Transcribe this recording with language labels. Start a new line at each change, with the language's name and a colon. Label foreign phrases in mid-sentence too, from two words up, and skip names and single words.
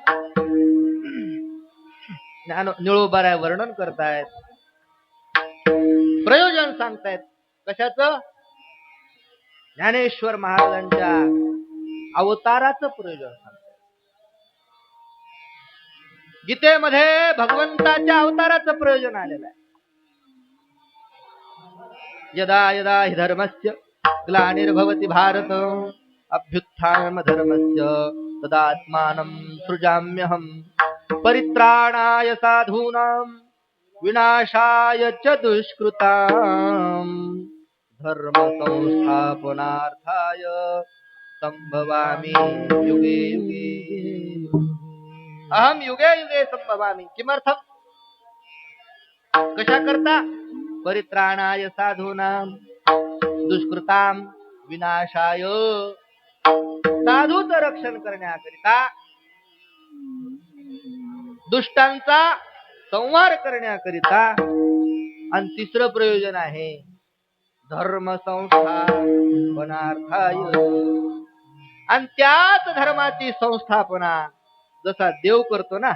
Marathi: निळोबाराय वर्णन करतायत, प्रयोजन सांगतायत. कशाचं? ज्ञानेश्वर महाराजांच्या अवताराचं प्रयोजन सांगतायत. गीतेमध्ये भगवंताच्या अवताराचं प्रयोजन आलेलं आहे.
Sanskrit: यदा यदा हि धर्मस्य ग्लानिर्भवति भारत अभ्युत्थानम धर्मस्य तदात्मानं सृजाम्यहम् परित्राणाय साधूनां विनाशाय च दुष्कृतां धर्म संस्थापनार्थाय संभवामि युगे युगे. अहम युगे युगे संभवामि. किमर्थम?
Marathi: कशा करता?
Sanskrit: परित्राणाय साधूनां दुष्कृतां विनाशाय,
Marathi: साधूचं रक्षण करण्याकरिता, दुष्टांचा संहार करण्याकरिता. आणि तिसरं प्रयोजन आहे
Sanskrit: धर्म संस्थापनार्थाय.
Marathi: आणि त्याच धर्माची संस्थापना जसा देव करतो ना.